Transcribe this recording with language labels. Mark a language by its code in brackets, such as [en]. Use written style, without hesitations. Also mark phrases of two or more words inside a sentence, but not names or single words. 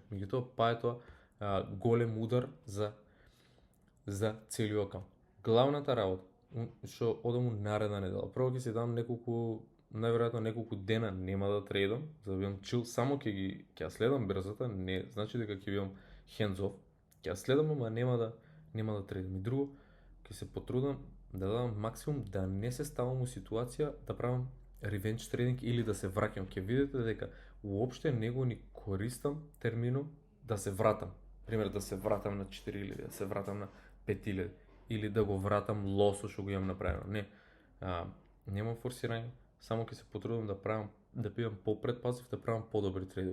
[mk] Меѓутоа па е тоа голем удар за целиот акаунт. Главната работа, што одам у наредна недела. Прво ќе си дам најверојатно неколку дена нема да трейдам, за да бидам чил, само ќе ја следам брзата, не значи дека ќе бидам [en] hands off, [mk] ќе ја следам, ама нема да трейдам. И друго, ќе се потрудам да дадам максимум да не се ставам у ситуација да правам [en] revenge trading [mk] или да се враќам. Ќе видите дека уопште не го ни користам терминот да се вратам. Пример, да се вратам на 4000, да се вратам на 5000 или да го вратам лосо што го имам направено. Не. Немам форсирање, само ќе се потрудам да бидам попредпазив, да правам подобри трейдови.